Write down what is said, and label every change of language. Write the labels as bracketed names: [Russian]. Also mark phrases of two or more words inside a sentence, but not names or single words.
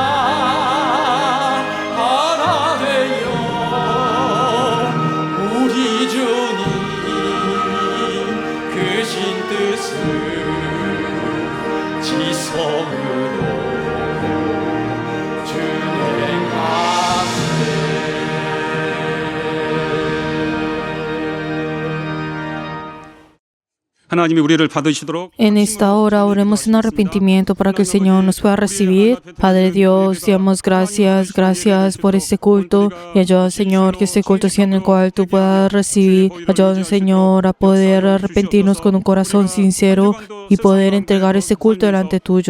[Korean] 하나 되어 우리 주님 크신 뜻을 지성으로 하나님이 우리를 받으시도록 [Spanish] En esta hora oremos en arrepentimiento para que el Señor nos pueda recibir. Padre Dios, te damos gracias por este culto y ayuda, Señor, que este culto sea en el cual tú puedas recibir. Ayuda, Señor, a poder arrepentirnos con un corazón sincero y poder entregar este culto delante tuyo.